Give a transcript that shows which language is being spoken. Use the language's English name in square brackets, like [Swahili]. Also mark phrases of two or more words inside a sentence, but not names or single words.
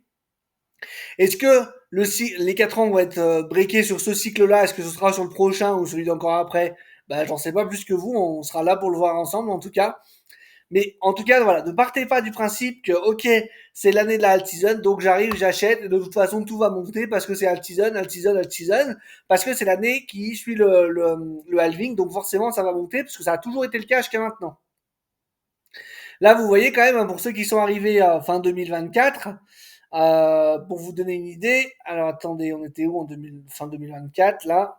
[French] Est-ce que les 4 ans vont être breakés sur ce cycle-là? Est-ce que ce sera sur le prochain ou celui d'encore après? Ben, j'en sais pas plus que vous, on sera là pour le voir ensemble en tout cas. Mais en tout cas, voilà, ne partez pas du principe que, ok, c'est l'année de la alt-season, donc j'arrive, j'achète, et de toute façon, tout va monter parce que c'est alt-season, alt-season, alt-season, parce que c'est l'année qui suit le halving, donc forcément, ça va monter, parce que ça a toujours été le cas jusqu'à maintenant. Là, vous voyez quand même, hein, pour ceux qui sont arrivés à fin 2024, pour vous donner une idée, alors attendez, on était où en fin 2024, là?